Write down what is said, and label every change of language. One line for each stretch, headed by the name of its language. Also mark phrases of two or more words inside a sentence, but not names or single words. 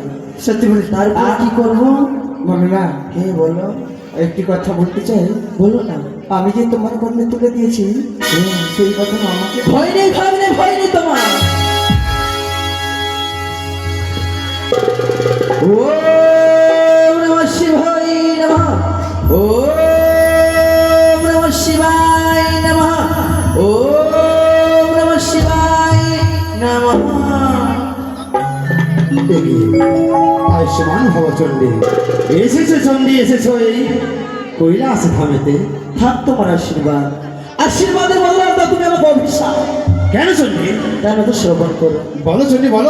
Bangla: সত্যি বলি তারপর কি করবো? বলো না, হে বলো, একটি কথা বলতে চাই। বলো না। আমি যে তোমার কর্মে তুলে দিয়েছি সেই কথা আমাকে ভয় নেই তোমার।
Sanskrit: ওম নমঃ শিবায় নমঃ, ওম নমঃ শিবায় নমঃ, ওম নমঃ শিবায় নমঃ।
Bangla: আয়ুষ্মান ভব চণ্ডী, এসেছো চণ্ডী, এসেছো এই কৈলাস ধামেতে। থাক তোমার আশীর্বাদ, আশীর্বাদের বদলে তুমি আমাকে অভিশাপ কেন চণ্ডী? কেন তো শ্রবণ করো। বলো চণ্ডী বলো।